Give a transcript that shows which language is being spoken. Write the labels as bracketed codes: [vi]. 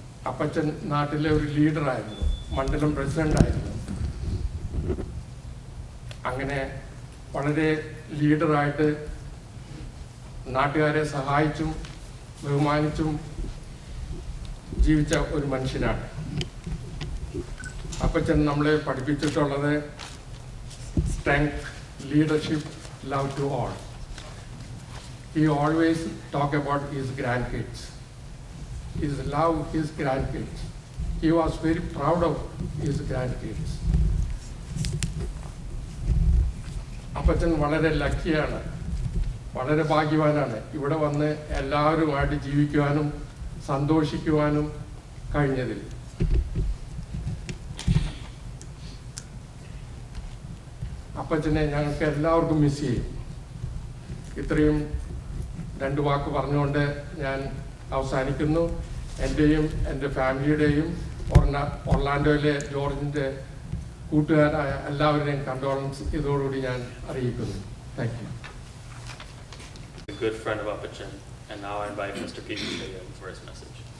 [ml] അപ്പച്ചൻ നാട്ടിലെ ഒരു ലീഡറായിരുന്നു, മണ്ഡലം പ്രസിഡൻ്റായിരുന്നു. അങ്ങനെ വളരെ ലീഡറായിട്ട് നാട്ടുകാരെ സഹായിച്ചും ബഹുമാനിച്ചും ജീവിച്ച ഒരു മനുഷ്യനാണ്. അപ്പച്ചൻ നമ്മളെ പഠിപ്പിച്ചിട്ടുള്ളത് [en] strength, leadership, love to all. He always talk about his grandkids. His love his grandkids. He was very proud of his grandkids. [ml] അപ്പച്ചൻ വളരെ ലക്കിയാണ്, വളരെ ഭാഗ്യവാനാണ് ഇവിടെ വന്ന് എല്ലാവരുമായിട്ട് ജീവിക്കുവാനും സന്തോഷിക്കുവാനും കഴിഞ്ഞതിൽ. അപ്പച്ചനെ ഞങ്ങൾക്ക് എല്ലാവർക്കും മിസ് ചെയ്യും. ഇത്രയും 2 വാക്ക് പറഞ്ഞുകൊണ്ട് ഞാൻ അവസാനിക്കുന്നു. എൻ്റെയും എൻ്റെ ഫാമിലിയുടെയും ഒർലാൻഡോയിലെ ജോർജിൻ്റെ കൂട്ടുകാരായ എല്ലാവരുടെയും കണ്ടോളൻസ് ഇതോടുകൂടി ഞാൻ അറിയിക്കുന്നു. Thank you. [en] A good friend of Apachan, and now I invite Mr.Peter for his message.